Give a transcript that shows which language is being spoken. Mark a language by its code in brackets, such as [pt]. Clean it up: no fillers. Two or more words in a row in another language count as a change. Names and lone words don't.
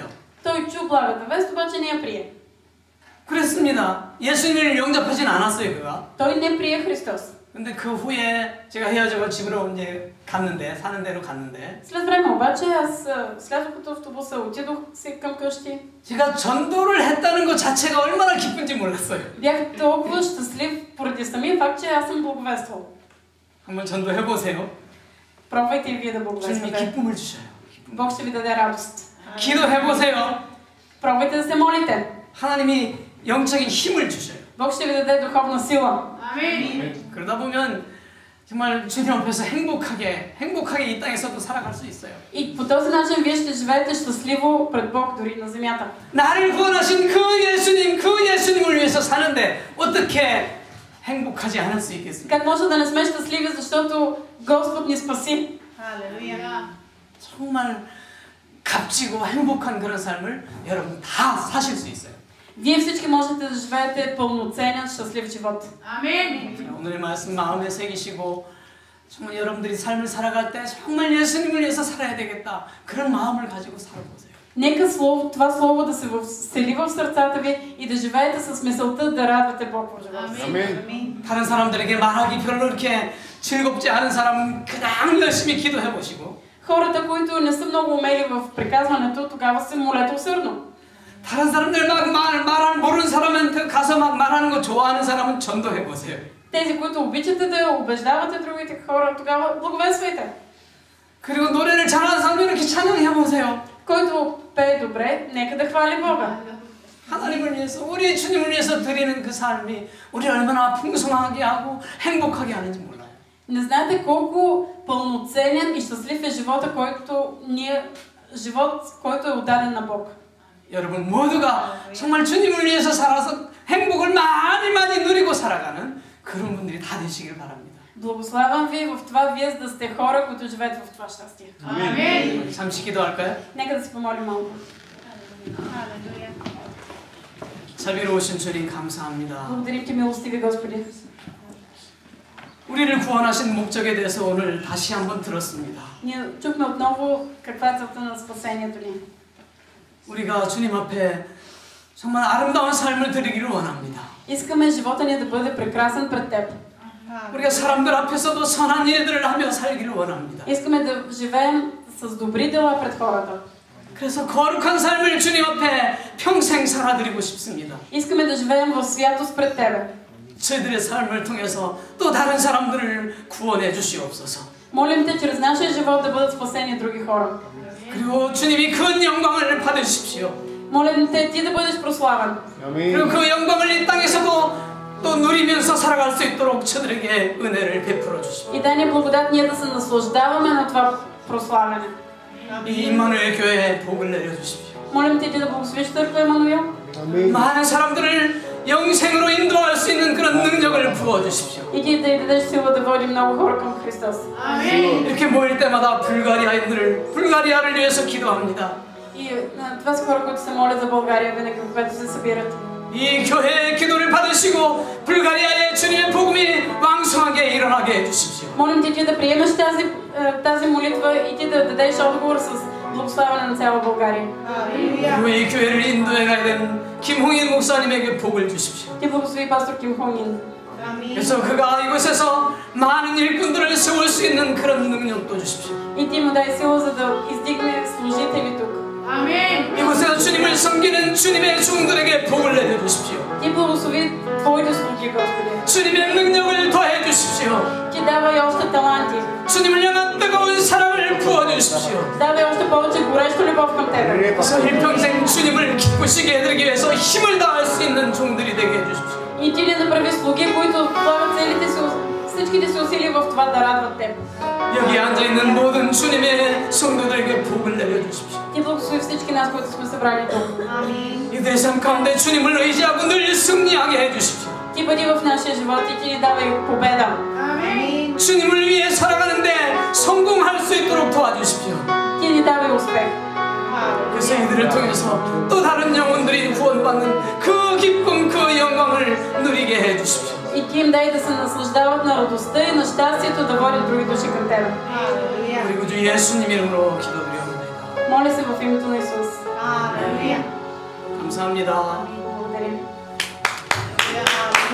[bg] Той чу благата вест, обаче не я прие. [ko] 그랬습니다. 예수님을 영접하진 않았어요, 그가. [bg] Той не прие Христос. [ko] 근데 그 후에 제가 헤어지고 집으로 이제 갔는데 사는 데로 갔는데 [bg] След време обаче аз слязох от автобуса, отидох си към къщи. [ko] 제가 전도를 했다는 것 자체가 얼마나 기쁜지 몰랐어요. [bg] Бях толкова щастлив поради самия факт, че аз съм благовествал. [ko] 한번 전도해 보세요. [bg] Пробвайте и вие да [ko] 주님이 [bg] благовествате. [ko] 기쁨을 주셔요. [bg] Бог ще ви даде радост. [ko] 기도해 보세요. [bg] Пробвайте да се молите. [ko] 하나님이 영적인 힘을 주셔요. [bg] Бог ще ви даде духовна сила. Амин. [ko] 그러다 보면 정말 주님 앞에서 행복하게 이 땅에서도 살아갈 수 있어요. [bg] И по този начин вие ще живеете щастливо пред Бог дори на земята. [ko] 나를 구원하신 그 예수님을 위해서 사는데 어떻게 행복하지 않을 수 있겠습니까? [bg] Как може да не сме щастливи, защото Господ ни спаси? Алелуя. [ko] 정말 값지고 행복한 그런 삶을 여러분 다 사실 수 있어요. [bg] Вие всички можете да живеете пълноценен, щастлив живот. Амин. [ko] 오늘의 말씀 마음에 새기시고 정말 여러분들이 삶을 살아갈 때 정말 예수님을 위해서 살아야 되겠다 그런 마음을 가지고 살아보세요. [bg] Нека това слово да се всели в сърцата ви и да живеете с мисълта да радвате Бог в живота си. Амин. [ko] 다른 사람들에게 말하기 별로 이렇게 즐겁지 않은 사람은 그냥 열심히 기도해 보시고 [bg] Хората, които не са много умели в приказването, тогава се молете усърдно. [ko] 다른 사람들 모르는 사람한테 가서 막 말하는 거 좋아하는 사람은 전도해 보세요. [bg] Тези, които обичате да убеждавате другите хора, тогава благовествайте. [ko] 그리고 노래를 잘하는 사람은 이렇게 찬양해 보세요. [bg] Който пее добре, нека да хвали Бога. [ko] 하나님을 위해서 우리 주님을 위해서 드리는 그 삶이 우리를 얼마나 풍성하게 하고 행복하게 하는지 몰라요. [bg] Не знаете колко пълноценен и щастлив е живота, който е отдаден на Бог. [ko] 여러분 모두가 정말 주님을 위해서 살아서 행복을 많이 누리고 살아가는 그런 분들이 다 되시길 바랍니다. [bg] Благославям ви в това вие да сте хора, които живеят в това щастие. Амин. [ko] 잠시 기도할까요? [bg] Нека да си помолим малко. Алелуя. [ko] 자비로우신 주님 감사합니다. [bg] Благодарим ти, милостиви Господи. [ko] 우리를 구원하신 목적에 대해서 오늘 다시 한번 들었습니다. [bg] Ние чухме отново каква е целта на спасението ни. [ko] 우리가 주님 앞에 정말 아름다운 삶을 드리기를 원합니다. [bg] Искаме живота ни да бъде прекрасен пред Теб. [ko] 우리가 사람들 앞에서도 선한 일들을 하며 살기를 원합니다. [bg] Искаме да живеем с добри дела пред хората. [ko] 그래서 거룩한 삶을 주님 앞에 평생 살아드리고 싶습니다. [bg] Искаме да живеем в святост пред Тебе. [ko] 저희들의 삶을 통해서 또 다른 사람들을 구원해 주시옵소서. [bg] Молим Те чрез нашия живот да бъдат спасени други хора. [ko] 그리고 주님이 큰 영광을 받으십시오. [bg] Молим Те Ти да бъдеш прославен. [ko] 그리고 그 영광을 이 땅에서도 또 누리면서 살아갈 수 있도록 저들에게 은혜를 베풀어 주십시오. [bg] И дай ни благодат ние да се наслаждаваме на това прославяне. [ko] 이 임마누엘 교회에 복을 내려 주십시오. [bg] Молим Те Ти да благословиш църква Емануил. [ko] 많은 사람들을 영생으로 인도할 수 있는 그런 능력을 부어 주십시오. [bg] И Ти да й дадеш сила да води много хора към Христос. [ko] 이렇게 모일 때마다 불가리아를 위해서 기도합니다. [bg] И това са хора, които се молят за България винаги, когато се събират. [ko] 이 교회의 기도를 받으시고 불가리아의 주님의 복음이 왕성하게 일어나게 해주십시오. [bg] Молим Ти да приемеш тази молитва и Ти да дадеш отговор с благославяне на цяла България. [ko] 그리고 이 교회를 인도해 가야 되는 김홍인 목사님에게 복을 주십시오. [bg] Ти благослови пастор Ким Хонин. [ko] 그래서 그가 이곳에서 많은 일꾼들을 세울 수 있는 그런 능력도 주십시오. [bg] И Ти му дай сила, за да издигне служители тук. [ko] 이곳에서 주님을 섬기는 주님의 종들에게 복을 내려 주십시오. [bg] Ти благослови Твоите слуги, Господи. [ko] 주님의 능력을 더해 주십시오. [bg] Ти давай още таланти. [ko] 주님을 향한 뜨거운 사랑을 부어 주십시오. [bg] Давай още повече гореща любов към Тебе. [ko] 그래서 일평생 주님을 기쁘시게 해드리기 위해서 힘을 다할 수 있는 종들이 되게 해주십시오. [bg] И Ти ни направи слуги, които влагат всичките си усилия в това да радват Теб. [ko] 여기 앉아있는 모든 주님의 성도들에게 복을 내려주십시오. [bg] Ти благослови всички нас, които сме събрани тук. [ko] 이들의 삶 가운데 주님을 의지하고 늘 승리하게 해주십시오. [bg] Ти бъди в нашия живот и Ти ни давай победа. [ko] 주님을 위해 살아가는데 성공할 수 있도록 도와주십시오. [bg] Ти ни давай успех. [ko] 그래서 이들을 통해서 또 다른 영혼들이 구원받는 그 기쁨, 그 영광을 누리게 해주십시오. [bg] И Ти им дай да се наслаждават на радостта и на щастието да водят други души към Тебе. [ko] 그리고 주 예수님 이름으로 기도드립니다. [bg] Моля се в името на Исус. [ko] 감사합니다. [bg] Благодарим.